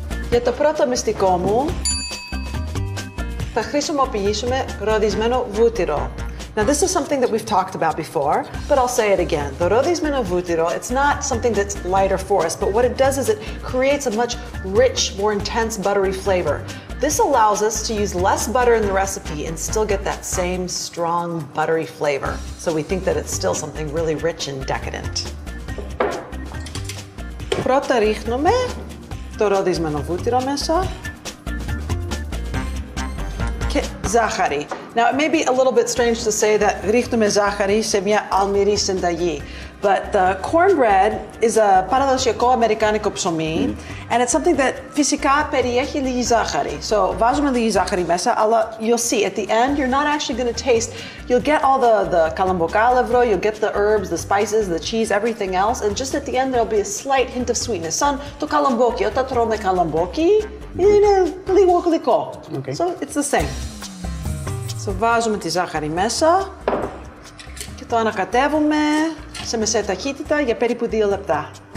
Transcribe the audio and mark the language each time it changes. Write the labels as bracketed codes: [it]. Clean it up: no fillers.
[el] Για το πρώτο μυστικό μου, θα χρησιμοποιήσουμε ροδισμένο βούτυρο. [en] Now this is something that we've talked about before, but I'll say it again. [el] Το ροδισμένο βούτυρο, [en] it's not something that's lighter for us, but what it does is it creates a much rich, more intense buttery flavor. This allows us to use less butter in the recipe and still get that same strong buttery flavor. So we think that it's still something really rich and decadent. [el] Πρώτα ρίχνουμε το ροδισμένο βούτυρο μέσα και ζάχαρη. [en] Now it may be a little bit strange to say that [el] ρίχνουμε ζάχαρη σε μια αλμυρή συνταγή, [en] but the cornbread is a [el] παραδοσιακό αμερικάνικο ψωμί [en] and it's something that [el] φυσικά περιέχει λίγη ζάχαρη. [en] So [el] βάζουμε λίγη ζάχαρη μέσα, αλλά [en] you'll see at the end you're not actually going to taste. You'll get all the καλαμποκάλευρο, you'll get the herbs, the spices, the cheese, everything else, and just at the end there'll be a slight hint of sweetness. [el] Σαν το καλαμπόκι. Όταν τρώμε καλαμπόκι είναι λίγο γλυκό. [en] Okay. So it's the same. [el] So βάζουμε τη ζάχαρη μέσα και το ανακατεύουμε σε μεσαία ταχύτητα για περίπου 2 λεπτά.